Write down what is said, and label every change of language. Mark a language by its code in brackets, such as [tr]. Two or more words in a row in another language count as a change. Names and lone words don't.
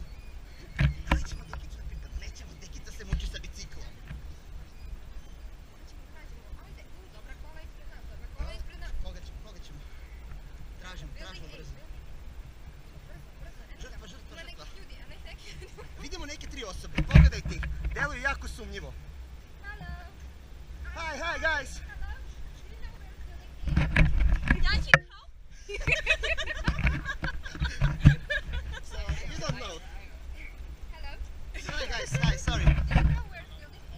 [sr] Ali ćemo Dekicu da pitam, nećemo, Dekica se muči sa biciklom. Ajde, dobra kola ispred nas. Koga ćemo? Tražimo brzo. Žrtva. Ima nekih ljudi, a ne tek ljudi. Vidimo neke 3 osobe, pogledajte ih, deluju jako sumnjivo. [en] Hello. Hi guys! So, you don't know. Hello. Hi guys, hi, sorry. Do you know where's building A?